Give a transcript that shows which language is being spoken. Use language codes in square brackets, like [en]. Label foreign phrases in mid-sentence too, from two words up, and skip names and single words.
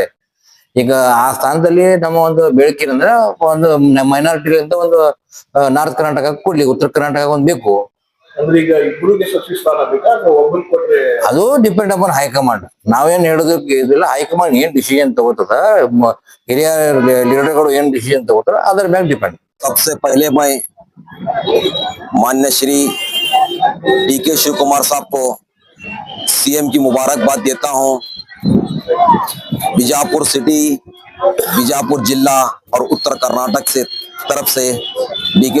[kn] ಈಗ ಆ ಸ್ಥಾನದಲ್ಲಿ ನಮ್ಮ ಒಂದು ಬೇಡಿಕೆ ಏನಂದ್ರೆ, ಒಂದು ಮೈನಾರಿಟಿಗಳಿಂದ ಒಂದು [en] North Karnataka [kn] ಕೊಡ್ಲಿ, ಉತ್ತರ ಕರ್ನಾಟಕ ಒಂದ್ ಬೇಕು. ಅಂದ್ರೆ ಈಗ ಇಬ್ಬರಿಗೆ ಸಚಿವ ಸ್ಥಾನ ಬೇಕಾ ಅಥವಾ ಒಬ್ಬರು ಕೊಟ್ರೆ? ಅದು [en] depend upon high command. [kn] ನಾವೇನ್ ಹೇಳೋದಕ್ಕೆ ಇದಿಲ್ಲ. ಹೈಕಮಾಂಡ್ ಏನ್ ಡಿಸಿಷನ್ ತಗೋತದ, ಹಿರಿಯ ಲೀಡರ್ಗಳು ಏನ್ ಡಿಸಿಷನ್ ತಗೋತಾರ ಅದರ ಮೇಲೆ ಡಿಪೆಂಡ್. [hi] सबसे पहले मैं मान्य श्री डी.के. शिवकुमार साहब को सीएम की मुबारकबाद देता हूं। बीजापुर सिटी, बीजापुर जिला और उत्तर कर्नाटक से तरफ से डी.के.